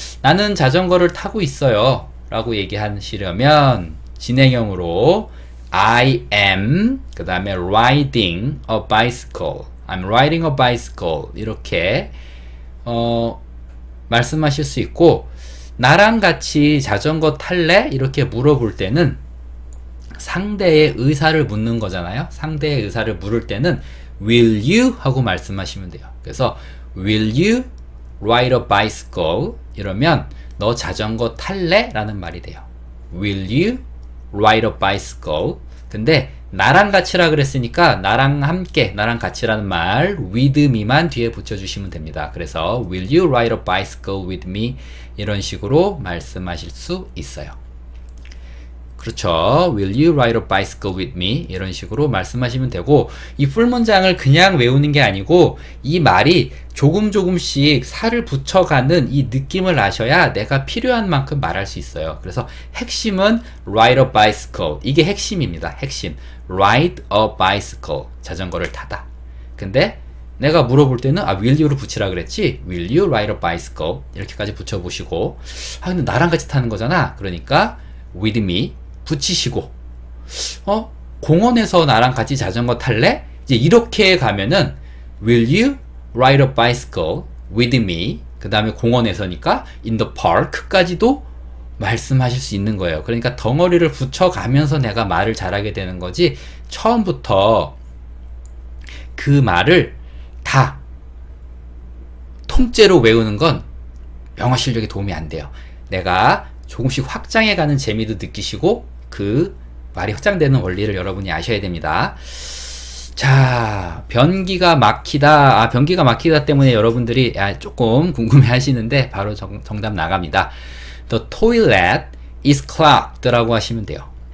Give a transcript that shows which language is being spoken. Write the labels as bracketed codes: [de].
[ko] 나는 자전거를 타고 있어요 라고 얘기하시려면 진행형으로 [en] I am [ko] 그 다음에 [en] riding a bicycle, I'm riding a bicycle [ko] 이렇게 말씀하실 수 있고 나랑 같이 자전거 탈래? 이렇게 물어볼 때는 상대의 의사를 묻는 거잖아요. 상대의 의사를 물을 때는 [en] will you? [ko] 하고 말씀하시면 돼요. 그래서 [en] will you ride a bicycle? [ko] 이러면 너 자전거 탈래? 라는 말이 돼요. [en] will you ride a bicycle? [ko] 근데 나랑 같이라 그랬으니까 나랑 함께, 나랑 같이라는 말 [en] with me [ko] 만 뒤에 붙여주시면 됩니다. 그래서 [en] will you ride a bicycle with me? [ko] 이런 식으로 말씀하실 수 있어요. 그렇죠. [en] Will you ride a bicycle with me? [ko] 이런 식으로 말씀하시면 되고 이 풀문장을 그냥 외우는 게 아니고 이 말이 조금씩 살을 붙여가는 이 느낌을 아셔야 내가 필요한 만큼 말할 수 있어요. 그래서 핵심은 [en] ride a bicycle. [ko] 이게 핵심입니다. 핵심. [en] ride a bicycle. [ko] 자전거를 타다. 근데 내가 물어볼 때는 [en] will you [ko] 를 붙이라 그랬지? [en] will you ride a bicycle? [ko] 이렇게까지 붙여보시고 근데 나랑 같이 타는 거잖아. 그러니까 [en] with me [ko] 붙이시고 공원에서 나랑 같이 자전거 탈래? 이제 이렇게 가면은 [en] will you ride a bicycle with me? [ko] 그 다음에 공원에서니까 [en] in the park [ko] 까지도 말씀하실 수 있는 거예요. 그러니까 덩어리를 붙여가면서 내가 말을 잘하게 되는 거지, 처음부터 그 말을 다 통째로 외우는 건 영어 실력에 도움이 안 돼요. 내가 조금씩 확장해가는 재미도 느끼시고 그 말이 확장되는 원리를 여러분이 아셔야 됩니다. 자, 변기가 막히다. 변기가 막히다 때문에 여러분들이 조금 궁금해 하시는데 바로 정답 나갑니다. [en] The toilet is clogged [ko] 라고 하시면 돼요.